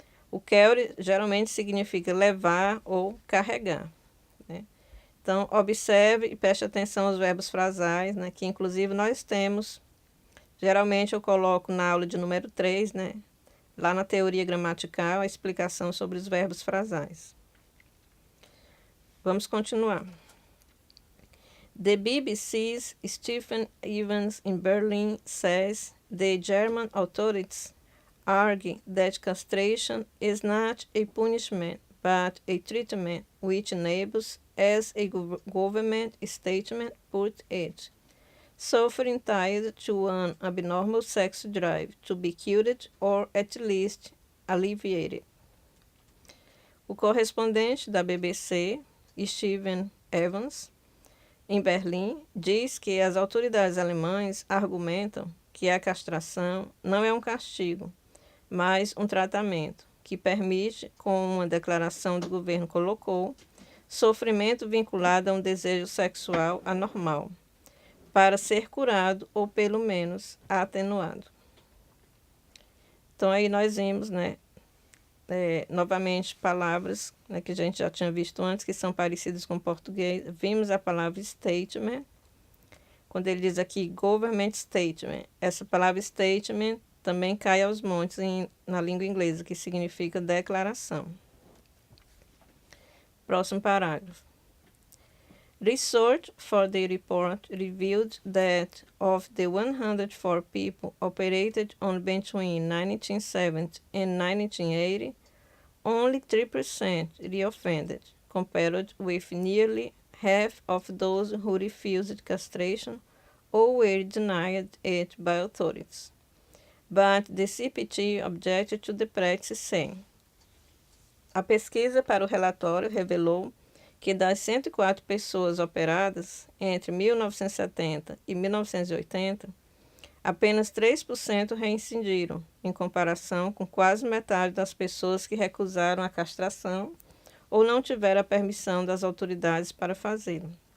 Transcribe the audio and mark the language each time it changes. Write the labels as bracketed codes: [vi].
[pt] O carry geralmente significa levar ou carregar. Né? Então, observe e preste atenção aos verbos frasais, né, que inclusive nós temos. Geralmente eu coloco na aula de número 3, né, lá na teoria gramatical, a explicação sobre os verbos frasais. Vamos continuar. [en] The BBC's Stephen Evans in Berlin says the German authorities argue that castration is not a punishment, but a treatment which enables, as a government statement put it, suffering tied to an abnormal sex drive to be cured or at least alleviated. [pt] O correspondente da BBC, Stephen Evans, em Berlim, diz que as autoridades alemãs argumentam que a castração não é um castigo, mas um tratamento que permite, como uma declaração do governo colocou, sofrimento vinculado a um desejo sexual anormal, para ser curado ou, pelo menos, atenuado. Então, aí nós vimos, né, novamente, palavras, né, que a gente já tinha visto antes, que são parecidas com o português. Vimos a palavra statement, quando ele diz aqui government statement. Essa palavra statement também cai aos montes na língua inglesa, que significa declaração. Próximo parágrafo. [en] Research for the report revealed that of the 104 people operated on between 1970 and 1980, only 3% reoffended, compared with nearly half of those who refused castration or were denied it by authorities. But the CPT objected to the practice, saying, [pt] a pesquisa para o relatório revelou que das 104 pessoas operadas entre 1970 e 1980, apenas 3% reincidiram, em comparação com quase metade das pessoas que recusaram a castração ou não tiveram a permissão das autoridades para fazê-lo.